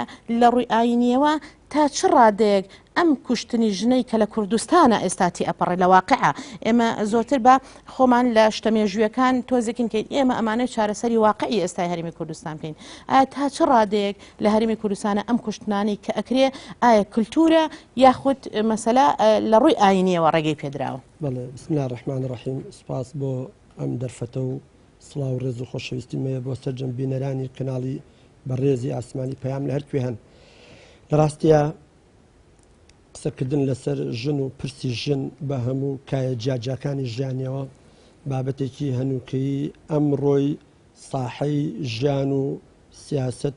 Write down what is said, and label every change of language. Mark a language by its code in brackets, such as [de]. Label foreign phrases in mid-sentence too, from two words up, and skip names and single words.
[ckb] لە ڕووی ئاینیەوە تا چ ڕادەیەک ئەم کوشتنی ژنەی کە لە کوردستانە ئێستاتی ئەپەڕێ لە واقعە ئێمە زۆرتر بە خۆمان لە شتەمێژویەکان تۆزێکین کەین ئێمە ئەمانەی چارەسەری واقعی ئێستای هەرێمی کوردستان بکەین ئایا تا چ ڕادەیەک لە هەرێمی کوردستانە ئەم کوشتنانی کە ئەکرێ ئایا کللتورە یاخود مەسەلا لە ڕووی ئاینیەوە ڕێگەی پێدراوە. بەڵێ [ar] بسم الله الرحمن الرحیم [ckb] سپاس بۆ ئەم دەرفەتە و سڵاو و ڕێز و خۆشەویستی مەیە بۆ سەرجەم بینەرانی کەناڵی بەڕێزی ئاسمانی پەیام لە هەرکوێ هەن لە ڕاستیە قسەکردن لەسەر ژن و پرسی ژن بە هەموو کایە جاجاکانی ژیانیەوە بابەتێکی هەنووکەی ئەمڕۆی ساحەی ژیان و سیاست